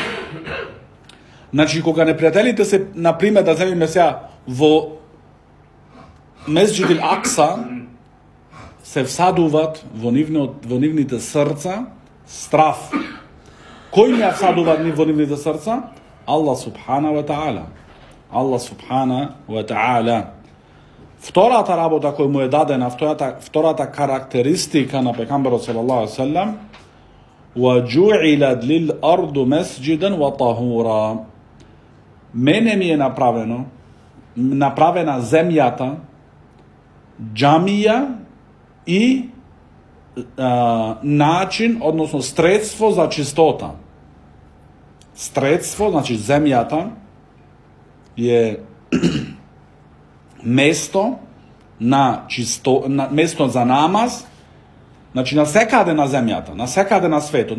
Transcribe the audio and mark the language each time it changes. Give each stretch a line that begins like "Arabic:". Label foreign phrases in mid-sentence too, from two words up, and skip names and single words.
Macedonian: Значи кога непријателите се, например, да земеме сега во Месџидил Акса, се всадуват во нивните срца страф. Кој не всадува во нивните срца?
Arabic: الله سبحانه وتعالى. الله سبحانه وتعالى.
Macedonian: Втората работа која му е дадена, втората карактеристика на пекамберот
Arabic: صلى الله عليه وسلم, وَجُعِلَتْ لِلْأَرْضُ مَسْجِدًا وَطَهُورًا.
Macedonian: Мене ми е направена земјата џамија и начин, односно средство за чистота. Средство, значи земјата е место место за намаз, значи на секаде на земјата, на секаде на светот.